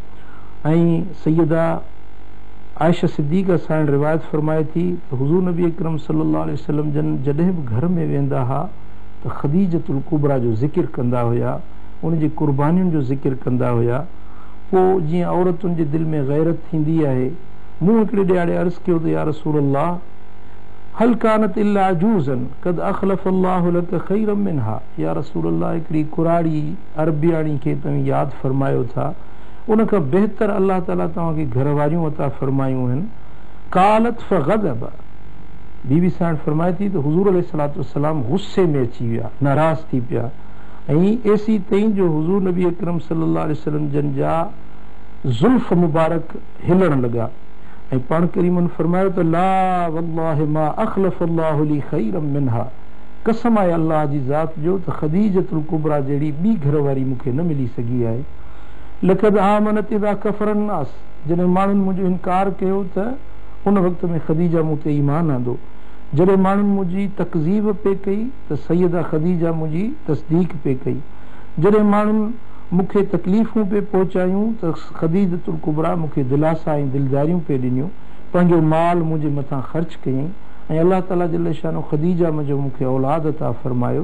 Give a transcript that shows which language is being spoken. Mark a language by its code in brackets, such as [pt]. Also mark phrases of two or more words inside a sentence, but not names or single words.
[sd] ऐं सैयदा आयशा सिद्दीक़ा साइण रिवायत फरमाए थी त हुज़ूर नबी अकरम [ar] صلى الله عليه وسلم [sd] जन जॾहिं बि घर में वेंदा हुआ त ख़दीजतुल कुबरा जो ज़िक्र कंदा हुया, उन जी क़ुर्बानियुनि जो ज़िक्र कंदा हुया। पोइ जीअं औरतुनि जे दिलि में गैरत थींदी आहे, मूं हिकिड़े ॾियारे अर्ज़ु कयो त [ar] يا رسول الله, هل كانت إلا عجوزا قد أخلف الله لك خيرا منها. يا رسول الله, [sd] हिकिड़ी कुराड़ी अरबियाणी खे तव्हां यादि फरमायो था, उन खां बहितर [ar] الله تعالى [sd] तव्हांखे घर वारियूं अता फरमायूं आहिनि। [ar] قالت فغضب. [sd] बीबी साइण फरमाए थी त हुज़ूर [ar] عليه الصلاة والسلام [sd] गुस्से में अची विया, नाराज़ थी पिया ऐं एसी तईं जो हुज़ूर नबी अकरम [ar] صلى الله عليه وسلم [sd] जन जा ज़ुल्फ़ मुबारक हिलण लॻा ऐं पाण करीमन फरमायो त [ar] لا والله ما أخلف الله لي خيرا منها. [sd] कसम आहे अल्लाह जी ज़ात जो त ख़दीजतुल कुबरा जहिड़ी ॿी घर वारी मूंखे न मिली सघी आहे। [ar] لقد آمنت إذ كفر الناس. [sd] जॾहिं माण्हुनि मुंहिंजो इनकार कयो त उन वक़्त में ख़दीजा मूं ते ईमान आंदो। जॾहिं माण्हुनि मुंहिंजी तकज़ीब पे कई त सैयदा ख़दीजा मुंहिंजी तस्दीक पे कई। जॾहिं माण्हुनि मूंखे तकलीफ़ूं पे पहुचायूं त ख़दीजतुल कुबरा मूंखे दिलासा ऐं दिलदारियूं पे ॾिनियूं, पंहिंजो माल मुंहिंजे मथां ख़र्च कयईं ऐं [ar] الله تعالى جل شأنه [sd] ख़दीजा जो मूंखे औलाद अता फरमायो।